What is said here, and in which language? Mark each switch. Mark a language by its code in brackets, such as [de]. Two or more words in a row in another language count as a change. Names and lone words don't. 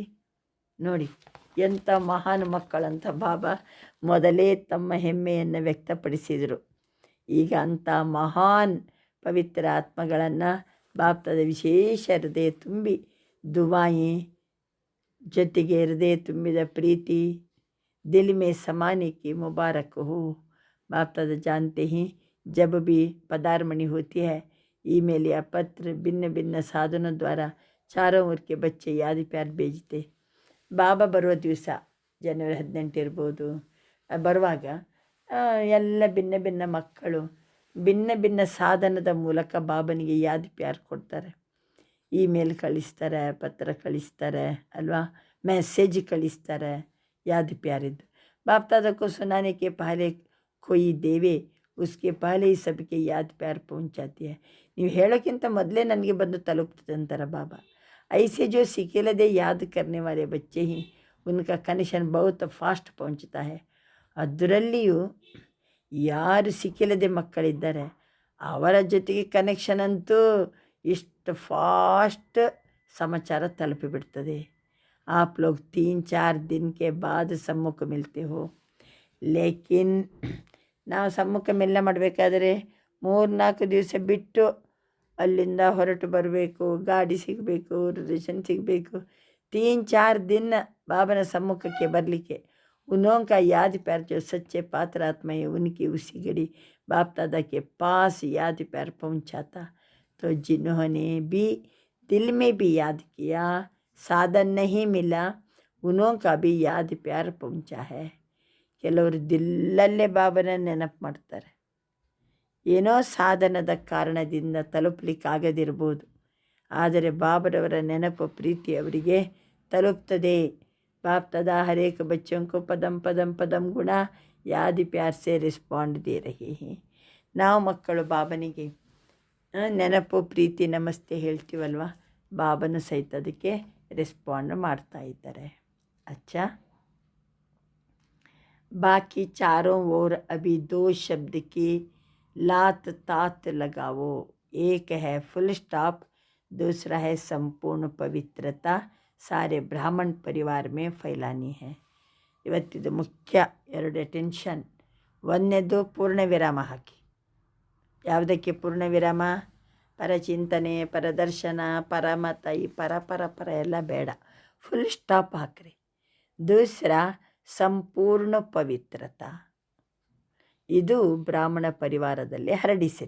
[kn] ನೋಡಿ ಎಂಥ ಮಹಾನ್ ಮಕ್ಕಳಂತ ಬಾಬಾ ಮೊದಲೇ ತಮ್ಮ ಹೆಮ್ಮೆಯನ್ನು ವ್ಯಕ್ತಪಡಿಸಿದರು. ಈಗ ಅಂಥ ಮಹಾನ್ ಪವಿತ್ರ ಆತ್ಮಗಳನ್ನು ಬಾಪ್ತದ ವಿಶೇಷ ಹೃದಯ ತುಂಬಿ ದುವಾಯಿ ಜೊತೆಗೆ ಹೃದಯ ತುಂಬಿದ ಪ್ರೀತಿ [hi] दिल में समाने की मुबारक हो. बाप दादा जानते हैं जब भी पदार्मणी होती है, ईमेल या पत्र भिन्न भिन्न साधनों द्वारा चारों ओर के बच्चे याद प्यार भेजते. [kn] ಬಾಬಾ ಬರುವ ದಿವಸ ಜನವರಿ 18 ಇರ್ಬೋದು, ಬರುವಾಗ ಎಲ್ಲ ಭಿನ್ನ ಭಿನ್ನ ಮಕ್ಕಳು ಭಿನ್ನ ಭಿನ್ನ ಸಾಧನದ ಮೂಲಕ ಬಾಬನಿಗೆ [hi] याद प्यार [kn] ಕೊಡ್ತಾರೆ. ಇಮೇಲ್ ಕಳಿಸ್ತಾರೆ, ಪತ್ರ ಕಳಿಸ್ತಾರೆ ಅಲ್ವಾ, ಮೆಸೇಜ್ ಕಳಿಸ್ತಾರೆ [hi] याद प्यारिದ್ದು. बाप दादा को सुनाने के पहले कोई देवे उसके पहले ही सबके याद प्यार पहुँच जाती है. [kn] ನೀವು ಹೇಳೋಕ್ಕಿಂತ ಮೊದಲೇ ನನಗೆ ಬಂದು ತಲುಪ್ತದೆ ಅಂತಾರೆ ಬಾಬಾ. [hi] ऐसे जो सिकेलदे याद करने वाले बच्चे ही उनका कनेक्शन बहुत फास्ट पहुँचता है. [kn] ಅದರಲ್ಲಿಯೂ ಯಾರು ಸಿಕ್ಕಿಲ್ಲದೆ ಮಕ್ಕಳಿದ್ದಾರೆ ಅವರ ಜೊತೆಗೆ ಕನೆಕ್ಷನ್ ಅಂತೂ ಇಷ್ಟು ಫಾಸ್ಟ್ ಸಮಾಚಾರ ತಲುಪಿಬಿಡ್ತದೆ. [hi] आप लोग 3-4 दिन के बाद सम्मुख मिलते हो. [kn] लेकिन ನಾವು ಸಮ್ಮುಖ ಮೆಲ್ಲ ಮಾಡಬೇಕಾದ್ರೆ 3-4 ದಿವಸ ಬಿಟ್ಟು ಅಲ್ಲಿಂದ ಹೊರಟು ಬರಬೇಕು, ಗಾಡಿ ಸಿಗಬೇಕು, ರಿಲೇಷನ್ ಸಿಗಬೇಕು. [hi] 3-4 दिन [kn] ಬಾಬನ ಸಮ್ಮುಖಕ್ಕೆ ಬರಲಿಕ್ಕೆ [hi] उन्हों का याद प्यार जो सच्चे पात्र आत्मा है उनकी उसी घड़ी बाप दादा के पास याद प्यार पहुँचाता. तो जिन्होंने भी दिल में भी याद किया, साधन नहीं मिला, उन्हों का भी याद प्यार पहुँचा है. [kn] ಕೆಲವರು ದಿಲ್ಲಲ್ಲೇ ಬಾಬನ ನೆನಪು ಮಾಡ್ತಾರೆ. ಏನೋ ಸಾಧನದ ಕಾರಣದಿಂದ ತಲುಪಲಿಕ್ಕಾಗದಿರ್ಬೋದು, ಆದರೆ ಬಾಬರವರ ನೆನಪು ಪ್ರೀತಿ ಅವರಿಗೆ ತಲುಪ್ತದೆ. [hi] बाप दादा हर एक बच्चों को पदम पदम पदम गुण याद प्यार से रिस्पॉन्ड दे रहे हैं. [kn] ನಾವು ಮಕ್ಕಳು ಬಾಬನಿಗೆ ನೆನಪು ಪ್ರೀತಿ ನಮಸ್ತೆ ಹೇಳ್ತೀವಲ್ವ, ಬಾಬನ ಸಹಿತ ಅದಕ್ಕೆ ರೆಸ್ಪಾಂಡ್ ಮಾಡ್ತಾ ಇದ್ದಾರೆ. ಅಚ್ಚಾ, [hi] बाकी चारों ओर अभी 2 शब्द की लात तात लगाओ. एक है [en] full stop, [hi] दूसरा है संपूर्ण पवित्रता सारे ब्राह्मण परिवार में फैलानी है. [kn] ಇವತ್ತಿದು ಮುಖ್ಯ 2 ಅಟೆನ್ಷನ್. ಒಂದನೇದು ಪೂರ್ಣ ವಿರಾಮ ಹಾಕಿ. ಯಾವುದಕ್ಕೆ ಪೂರ್ಣ ವಿರಾಮ? ಪರಚಿಂತನೆ, ಪರದರ್ಶನ, ಪರಮತ, ಈ ಪರ ಎಲ್ಲ ಬೇಡ, [en] full stop [kn] ಹಾಕ್ರಿ. दूसरा ಸಂಪೂರ್ಣ ಪವಿತ್ರತಾ, ಇದು ಬ್ರಾಹ್ಮಣ ಪರಿವಾರದಲ್ಲಿ ಹರಡಿಸಿರಿ.